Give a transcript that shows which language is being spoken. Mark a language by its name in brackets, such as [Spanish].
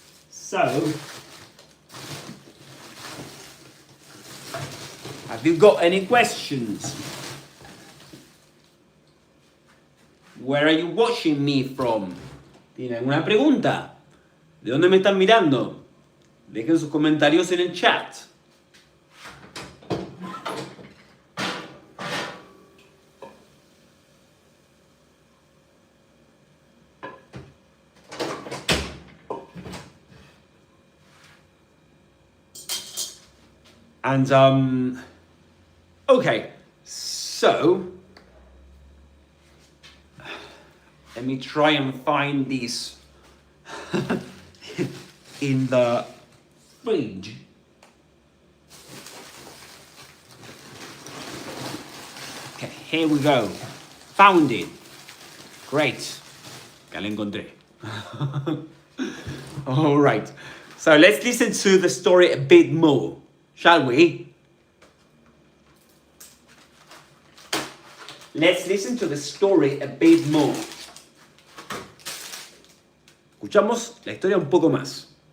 [English] So, have you got any questions? Where are you watching me from? [Spanish] ¿Tienen alguna pregunta? ¿De dónde me están mirando? Dejen sus comentarios en el chat. [English] And, okay, so, let me try and find these in the fridge. Okay, here we go. Found it. Great. [Spanish] Ya lo encontré. [English] All right. So let's listen to the story a bit more, shall we? Let's listen to the story a bit more. [Spanish] Escuchamos la historia un poco más.